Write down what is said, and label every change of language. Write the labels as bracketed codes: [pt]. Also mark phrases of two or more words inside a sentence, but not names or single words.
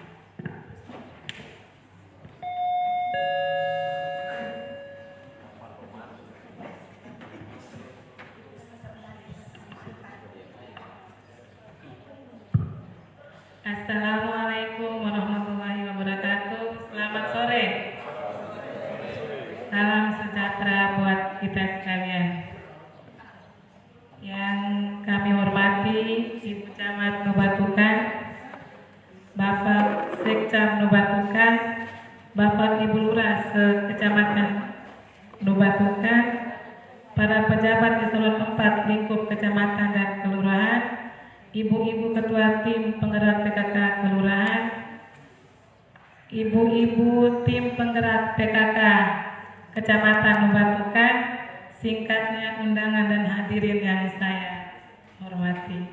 [ar] السلام عليكم ورحمة الله وبركاته. [id] Selamat sore. Salam sejahtera buat kita sekalian. Yang kami hormati Ibu Camat Nubatukan, Bapak Sekcam Nubatukan, Bapak Ibu Lurah Kecamatan Nubatukan, para pejabat eselon 4 lingkup kecamatan dan kelurahan, Ibu-ibu Ketua Tim Penggerak PKK Kelurahan, Ibu-ibu Tim Penggerak PKK Kecamatan Nubatukan, singkatnya undangan dan hadirin yang saya hormati.